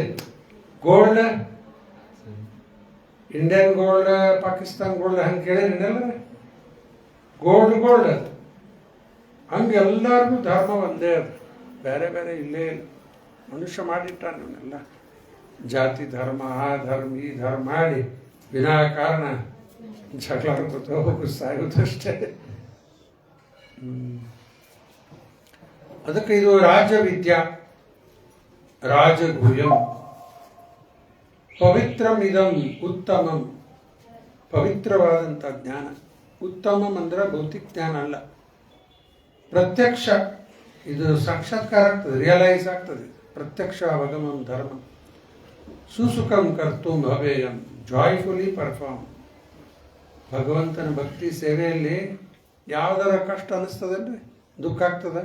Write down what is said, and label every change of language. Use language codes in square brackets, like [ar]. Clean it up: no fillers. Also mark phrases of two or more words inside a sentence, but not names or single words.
[en] Gold, Indian gold, Pakistan gold [kn] ಹಂಗೆ ಕೇಳಿರಲ್ಲ, ಗೋಲ್ಡ್ ಹಂಗೆ ಎಲ್ಲರಿಗೂ ಧರ್ಮ ಒಂದೇ ಅದು, ಬೇರೆ ಬೇರೆ ಇಲ್ಲೇ ಇಲ್ಲ. ಮನುಷ್ಯ ಮಾಡಿಟ್ಟಾನ ಇವನ್ನೆಲ್ಲ, ಜಾತಿ ಧರ್ಮ, ಆ ಧರ್ಮ ಈ ಧರ್ಮ ಮಾಡಿ ವಿನಾಕಾರಣ ಜಗಳ ಆಡ್ಕೊತ ಹೋಗಿ ಸಾಯೋದಷ್ಟೇ. ಅದಕ್ಕೆ ಇದು ರಾಜವಿದ್ಯಾ, [sa] ರಾಜಗುಹ್ಯಂ, ಪವಿತ್ರಂ ಇದಂ ಉತ್ತಮಂ, [kn] ಪವಿತ್ರವಾದಂಥ ಜ್ಞಾನ. ಉತ್ತಮಂ ಅಂದ್ರೆ ಭೌತಿಕ ಜ್ಞಾನ ಅಲ್ಲ, ಪ್ರತ್ಯಕ್ಷ. ಇದು ಸಾಕ್ಷಾತ್ಕಾರ ಆಗ್ತದೆ, ರಿಯಲೈಸ್ ಆಗ್ತದೆ. [sa] ಪ್ರತ್ಯಕ್ಷ ಅವಗಮಂ ಧರ್ಮ, ಸುಸುಖಂ ಕರ್ತು ಭವೇಯಂ, [en] joyfully perform. [kn] ಭಗವಂತನ ಭಕ್ತಿ ಸೇವೆಯಲ್ಲಿ ಯಾವ್ದಾರ ಕಷ್ಟ ಅನಿಸ್ತದಲ್ರಿ, ದುಃಖ ಆಗ್ತದ?